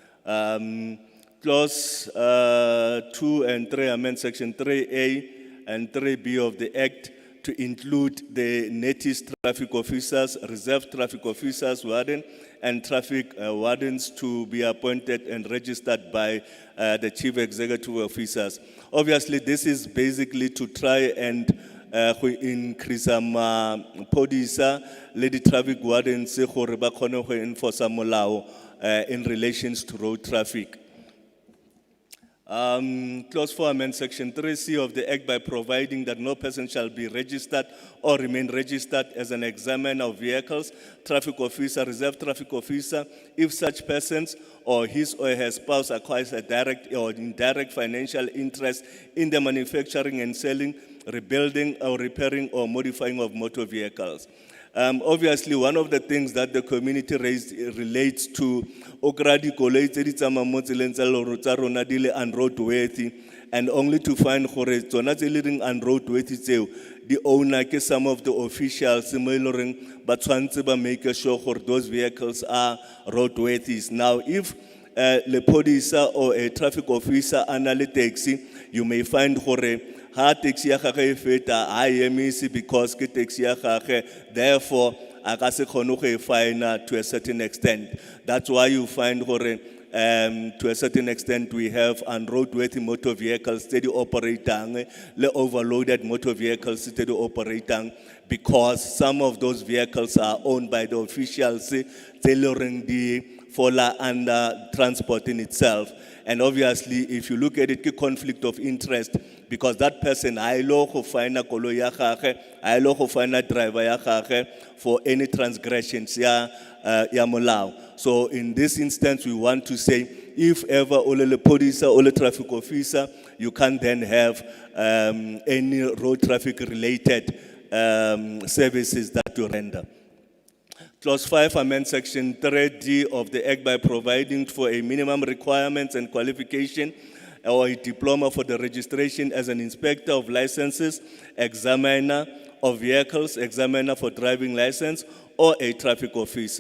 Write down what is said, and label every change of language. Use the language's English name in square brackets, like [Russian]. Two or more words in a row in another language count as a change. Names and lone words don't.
[English] Clause 2 and 3 amend section 3A and 3B of the Act to include the NETIS traffic officers, reserve traffic officers, warden, and traffic wardens to be appointed and registered by the chief executive officers. Obviously, this is basically to try and increase [Tswana] podisa le di [English] traffic wardens [Tswana] gore ba kgone go [English] enforce molao in relations to road traffic. Clause 4 amend section 3C of the Act by providing that no person shall be registered or remain registered as an examiner of vehicles, traffic officer, reserve traffic officer, if such persons or his or her spouse acquires a direct or indirect financial interest in the manufacturing and selling, rebuilding or repairing or modifying of motor vehicles. Obviously, one of the things that the community raised relates to [Tswana] okradi koloi tse di tsamayang mo tseleng tsa lero tsa rona di le unroadworthy, [English] and only to find [Tswana] gore tsona tse le reng [English] unroadworthy [Tswana] tseo di [English] owner ke some of the officials [Tswana] mo e le reng ba tshwantse ba [English] make sure [Tswana] gore [English] those vehicles are roadworthy. Now, if lepodisa or a traffic officer [Tswana] a na le [English] taxi, you may find [Tswana] gore ha taxi ya gagwe e feta ha emisi because ke taxi ya gagwe, therefore a ka se kgone go e fine [English] to a certain extent. That's why you find gore to a certain extent we have unroadworthy motor vehicles steady operating, le overloaded motor vehicles steady operating, because some of those vehicles are owned by the officials tailoring the fall under transport in itself. And obviously, if you look at it, a conflict of interest, because that person, [Tswana] I lo go [English] find a [Tswana] koloi ya gagwe, I lo go [English] find a driver [Tswana] ya gagwe [English] for any transgressions [Tswana] ya molao. [English] So in this instance, we want to say, if ever [Tswana] ole le [English] police or le traffic officer, you can then have any road traffic related services that you render. Clause 5 amends section 3D of the Act by providing for a minimum requirements and qualification or a diploma for the registration as an inspector of licenses, examiner of vehicles, examiner for driving license, or a traffic officer.